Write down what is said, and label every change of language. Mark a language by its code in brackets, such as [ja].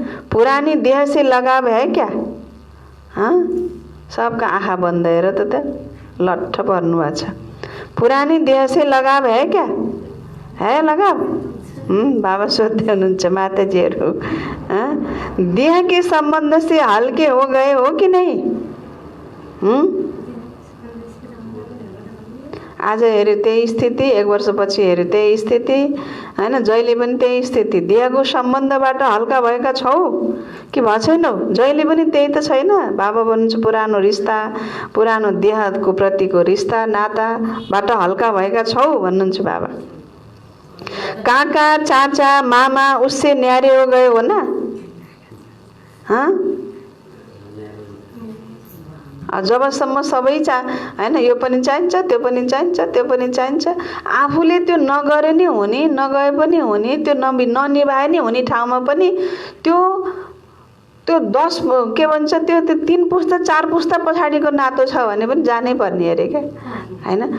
[hi] पुरानी देह से लगाव है क्या? [ne] हाँ, सबका आँखा बंद हेर त लट्ठ पर्नु भएको छ। [hi] पुरानी देह से लगाव है क्या? है लगाव? [ne] बाबा सोध्दै हुनुहुन्छ माताजीहरू, [hi] देह के संबंध से हल्के हो गए हो कि नहीं? [ne] आज हेऱ्यो त्यही स्थिति, 1 वर्षपछि हेऱ्यो त्यही स्थिति, हैन। जहिले पनि त्यही स्थिति। देहको सम्बन्धबाट हल्का भएका छौ कि भएको छैनौ? जहिले पनि त्यही त छैन। बाबा भन्नुहुन्छ पुरानो रिश्ता, पुरानो देहको प्रतिको रिश्ता नाताबाट हल्का भएका छौ भन्नुहुन्छ बाबा। [hi] काका चाचा मामा उससे न्यारे हो गए हो ना? [ne] हाँ, जबसम्म सबै हैन, यो पनि चाहिन्छ, त्यो पनि चाहिन्छ, त्यो पनि चाहिन्छ, आफूले त्यो नगरे नि हुने, नगए पनि हुने, त्यो ननिभाए नि हुने ठाउँमा पनि त्यो 10 के भन्छ, त्यो 3 पुस्ता 4 पुस्ता पछाडिको नातो छ भने पनि जानै पर्ने अरे क्या, हैन।